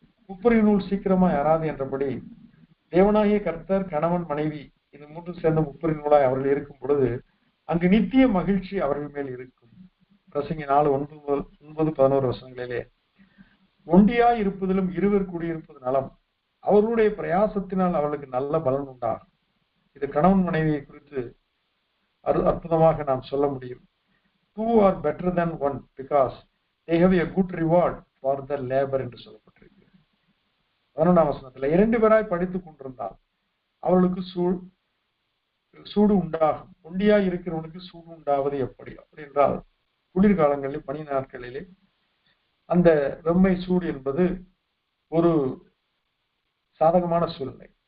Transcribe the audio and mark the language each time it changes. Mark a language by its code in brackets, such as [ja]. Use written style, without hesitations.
[ta] முப்பரி நூல் சீக்கிரமாய் யாராது என்றபடி தேவனாகிய கர்த்தர் கணவன் மனைவி இது மூன்று சேர்ந்த முப்பரி நூலாய் அவர்கள் இருக்கும் பொழுது அங்கு நித்திய மகிழ்ச்சி அவர்கள் மேல் இருக்கும். பிரசங்கி 4:9-11 வசனங்களிலே ஒண்டியாய் இருப்பதிலும் இருவர் கூடியிருப்பது நலம், அவர்களுடைய பிரயாசத்தினால் அவர்களுக்கு நல்ல பலன் உண்டாகும். இது கணவன் மனைவியை குறித்து அற்புதமாக நாம் சொல்ல முடியும். [en] Two are better than one because they have a good reward for their labor [ta] என்று சொல்லப்பட்டிருக்கிறது. 11ஆம் வசனத்துல 2 பேராய் படித்துக் கொண்டிருந்தால் அவர்களுக்கு சூடு உண்டாகும். ஒண்டியாய் இருக்கிறவனுக்கு சூடு உண்டாவது எப்படி? அப்படி என்றால் குளிர்காலங்களில் பனி நாட்களிலே அந்த வெம்மை சூடு என்பது ஒரு சாதகமான சூழ்நிலை.